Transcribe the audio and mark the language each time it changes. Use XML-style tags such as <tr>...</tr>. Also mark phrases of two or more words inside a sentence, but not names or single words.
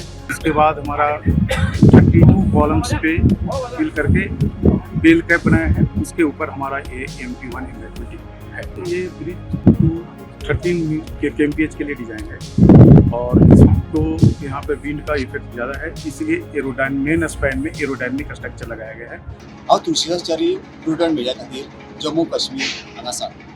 <hi>इसके बाद हमारा 32 कॉलम्स पे फिल करके</hi> <en>bell cap</en> <hi>बनाया है. उसके ऊपर हमारा ये MP1 एम्बैंकमेंट है. तो ये ब्रिज 13 kmph के लिए डिजाइन है और इसको यहाँ पे विंड का इफेक्ट ज़्यादा है, इसलिए</hi> <en>main span</en> <hi>में</hi> <en>aerodynamic structure</en> <hi>लगाया गया है.</hi> <kok>हांव तुळशीदास च्यारी प्रुडंट मीडिया खातीर जम्मू काश्मीर हांगासान.</kok>